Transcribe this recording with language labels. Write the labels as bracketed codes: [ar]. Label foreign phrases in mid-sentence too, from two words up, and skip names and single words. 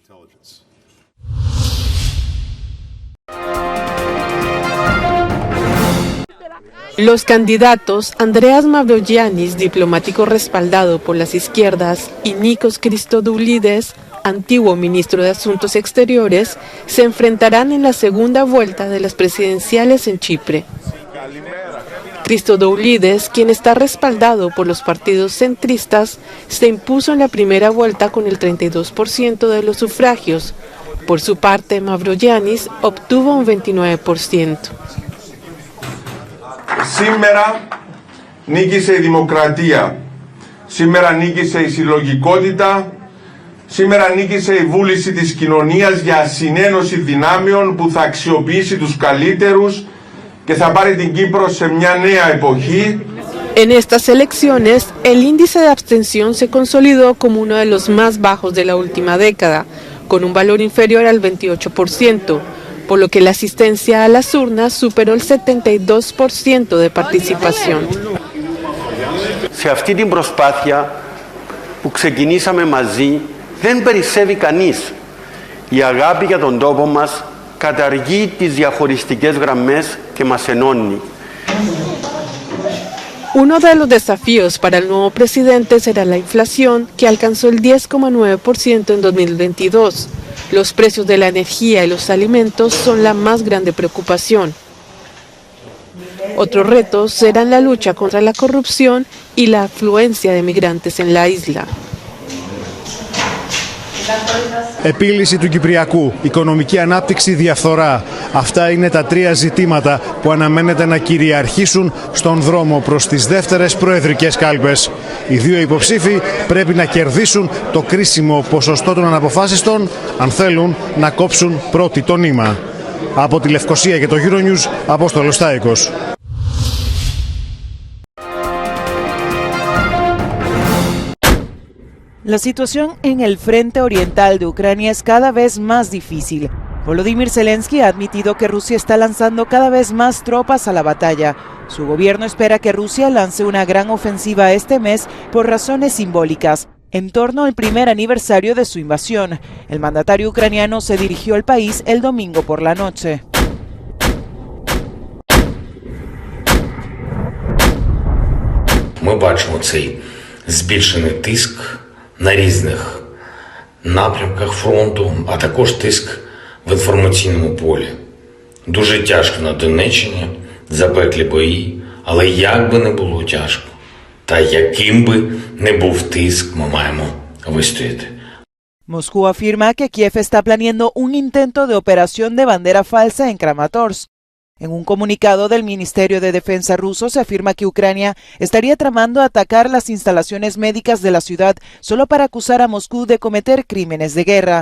[es] Los candidatos Andreas Mavroyiannis, diplomático respaldado por las izquierdas, y Nikos Christodoulides, antiguo ministro de Asuntos Exteriores, se enfrentarán en la segunda vuelta de las presidenciales en Chipre. Christodoulides, quien está respaldado por los partidos centristas, se impuso en la primera vuelta con el 32% de los sufragios. Por su parte, Mavroyiannis obtuvo un 29%. [el] Σήμερα νίκησε η δημοκρατία, σήμερα νίκησε η συλλογικότητα, σήμερα νίκησε η βούληση της κοινωνίας για συνένωση δυνάμεων που θα αξιοποιήσει τους καλύτερους και θα πάρει την Κύπρο σε μια νέα εποχή. [es] En estas elecciones, el índice de abstención se consolidó como uno de los más bajos de la última década, con un valor inferior al 28%. Por lo que la asistencia a las urnas superó el 72% de participación. [el] Σε αυτή την προσπάθεια που ξεκινήσαμε μαζί δεν περισσεύει κανείς. Η αγάπη για τον τόπο μας καταργεί τις διαχωριστικές γραμμές και μας ενώνει. [es] Uno de los desafíos para el nuevo presidente será la inflación, que alcanzó el 10,9% en 2022. Los precios de la energía y los alimentos son la más grande preocupación. Otros retos serán la lucha contra la corrupción y la afluencia de migrantes en la isla. [el] Επίλυση του Κυπριακού, οικονομική ανάπτυξη, διαφθορά. Αυτά είναι τα τρία ζητήματα που αναμένεται να κυριαρχήσουν στον δρόμο προς τις δεύτερες προεδρικές κάλπες. Οι δύο υποψήφοι πρέπει να κερδίσουν το κρίσιμο ποσοστό των αναποφάσιστων αν θέλουν να κόψουν πρώτοι το νήμα. Από τη Λευκοσία και το Euronews, Απόστολος Στάικος. [es] La situación en el frente oriental de Ucrania es cada vez más difícil. Volodymyr Zelensky ha admitido que Rusia está lanzando cada vez más tropas a la batalla. Su gobierno espera que Rusia lance una gran ofensiva este mes por razones simbólicas, en torno al primer aniversario de su invasión. El mandatario ucraniano se dirigió al país el domingo por la noche. [uk] Ми бачимо цей збільшений тиск на різних напрямках фронту, а також тиск в інформаційному полі. Дуже тяжко на Донеччині, запеклі бої, але як би не було тяжко, та яким би не був тиск, ми маємо вистояти. [es] Moscú afirma que Kiev está planeando un intento de operación de bandera falsa en Kramatorsk. En un comunicado del Ministerio de Defensa ruso se afirma que Ucrania estaría tramando atacar las instalaciones médicas de la ciudad solo para acusar a Moscú de cometer crímenes de guerra.